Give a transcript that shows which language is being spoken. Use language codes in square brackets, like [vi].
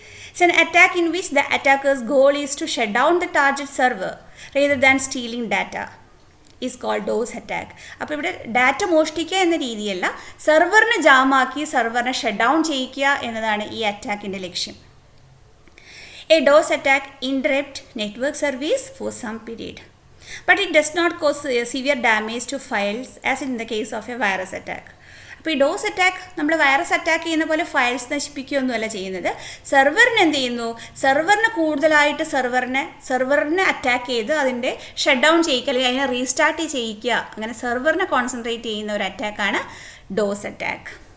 [en] It's an attack in which the attacker's goal is to shut down the target server rather than stealing data. Is called DOS attack. [ml] അപ്പോൾ ഇവിടെ data മോഷ്ടിക്കുക എന്ന രീതിയല്ല, സെർവറിനെ ജാമാക്കി സെർവറിനെ shut down ചെയ്യിക്കുക എന്നതാണ് ഈ അറ്റാക്കിൻ്റെ ലക്ഷ്യം. [en] A DOS attack interrupts network service for some period, but it does not cause severe damage to files as in the case of a virus attack. [ml] അപ്പോൾ ഈ ഡോസ് അറ്റാക്ക് നമ്മൾ virus attack ചെയ്യുന്ന പോലെ files നശിപ്പിക്കുകയൊന്നുമല്ല ചെയ്യുന്നത്. സെർവറിന് എന്ത് ചെയ്യുന്നു, സെർവറിന് കൂടുതലായിട്ട് സെർവറിനെ attack ചെയ്ത് അതിൻ്റെ ഷട്ട് ഡൗൺ ചെയ്യിക്കുക അല്ലെങ്കിൽ അതിനെ റീസ്റ്റാർട്ട് ചെയ്യിക്കുക, അങ്ങനെ സെർവറിനെ കോൺസെൻട്രേറ്റ് ചെയ്യുന്ന ഒരു അറ്റാക്കാണ് ഡോസ് അറ്റാക്ക്.